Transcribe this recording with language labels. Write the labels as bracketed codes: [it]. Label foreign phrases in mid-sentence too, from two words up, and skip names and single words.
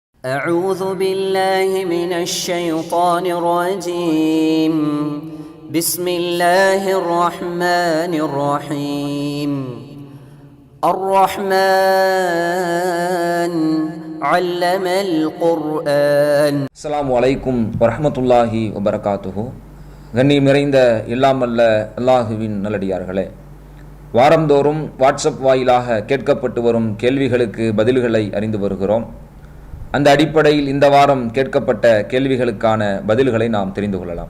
[ar] أعوذ بالله من الشيطان الرجيم بسم الله الرحمن الرحيم الرحمن علم القرآن. السلام عليكم ورحمة الله وبركاته. [ta] கண்ணியம் நிறைந்த இல்லாமல்ல அல்லாஹுவின் நல்லடியார்களே, வாரந்தோறும் வாட்ஸ்அப் வாயிலாக கேட்கப்பட்டு வரும் கேள்விகளுக்கு பதில்களை அறிந்து வருகிறோம். அந்த அடிப்படையில் இந்த வாரம் கேட்கப்பட்ட கேள்விகளுக்கான பதில்களை நாம் தெரிந்து கொள்ளலாம்.